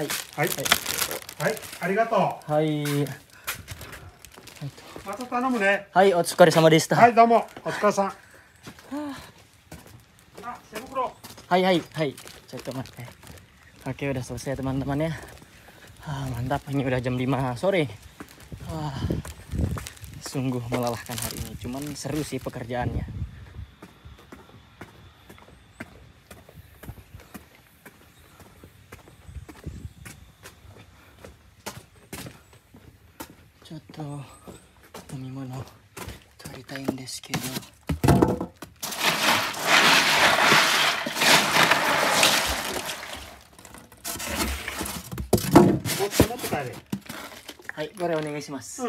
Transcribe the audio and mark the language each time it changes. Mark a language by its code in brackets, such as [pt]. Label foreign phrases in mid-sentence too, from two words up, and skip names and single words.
[ja] はい。はい、ありがとう。はい。また頼むね。はい、お疲れ様でした。はい、どうも、お疲れさん。あ、手袋。はいはいはい. [id] Cek teman. Oke, udah selesai teman-teman ya. Mantap, ini udah jam 5 sore. Wah, sungguh melelahkan hari ini. Cuman seru sih pekerjaannya. [ja] ちょっと飲み物取りたいんですけど. Hai, これお願いします。